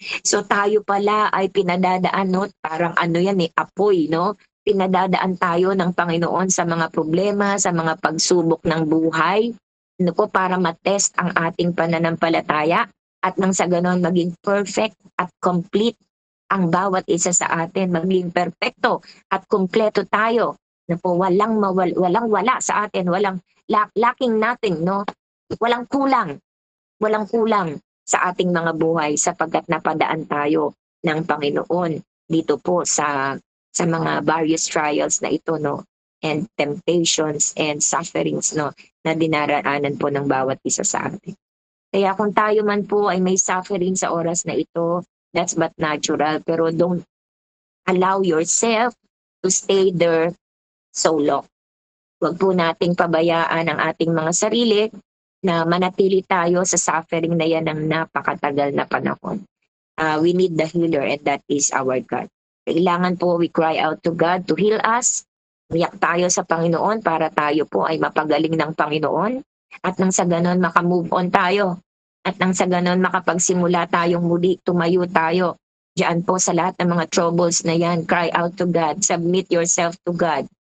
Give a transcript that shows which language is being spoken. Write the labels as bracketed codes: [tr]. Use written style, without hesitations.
[tl] So tayo pala ay pinadadaan, no? Parang ano yan apoy, no? Pinadadaan tayo ng Panginoon sa mga problema, sa mga pagsubok ng buhay, ano po, para matest ang ating pananampalataya at nang sa ganon maging perfect at complete ang bawat isa sa atin, maging perfecto at kumpleto tayo. Na po, walang wala sa atin, walang [en] lacking nothing, [tl] no? Walang kulang sa ating mga buhay sapagkat napadaan tayo ng Panginoon dito po sa mga various trials na ito, no? [en] And temptations and sufferings, [tl] no, na dinaraanan po ng bawat isa sa atin. Kaya kung tayo man po ay may suffering sa oras na ito, [en] that's but natural. Pero don't allow yourself to stay there so long. [tl] Huwag po nating pabayaan ang ating mga sarili na manatili tayo sa suffering na yan ng napakatagal na panahon. [en] We need the healer and that is our God. [tl] Kailangan po [en] we cry out to God to heal us. [tl] Umiyak tayo sa Panginoon para tayo po ay mapagaling ng Panginoon. At nang sa ganon makamove on tayo. At nang sa ganon makapagsimula tayong muli, tumayo tayo. Diyan po sa lahat ng mga troubles na yan, [en] cry out to God, submit yourself to God.